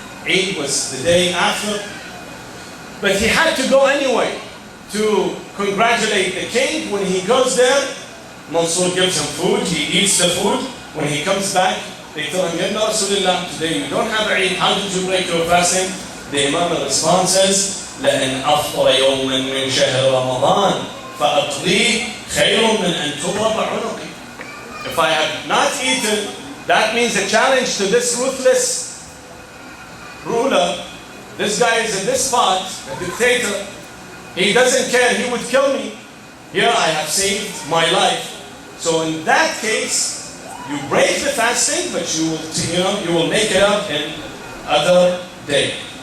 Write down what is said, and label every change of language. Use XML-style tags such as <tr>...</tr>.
<en>Eid was the day after. But he had to go anyway to congratulate the king. When he goes there, Mansur gives him food, he eats the food. When he comes back, they tell him, Ya Rasulullah, today you don't have Eid, how did you break your fasting? The Imam responds,</en> <ar>لَأَنْ أَفْطَرَ يَوْمًا مِنْ شَهْرِ رَمَضَانَ فَأَقْضِي خَيْرٌ مِنْ أَنْ تُضْرَبَ عُنُقِي.</ar> <en>If I have not eaten, that means a challenge to this ruthless ruler. This guy is a despot, a dictator. He doesn't care, he would kill me. Here I have saved my life. So in that case, you break the fasting, but you will make it up in other day.</en>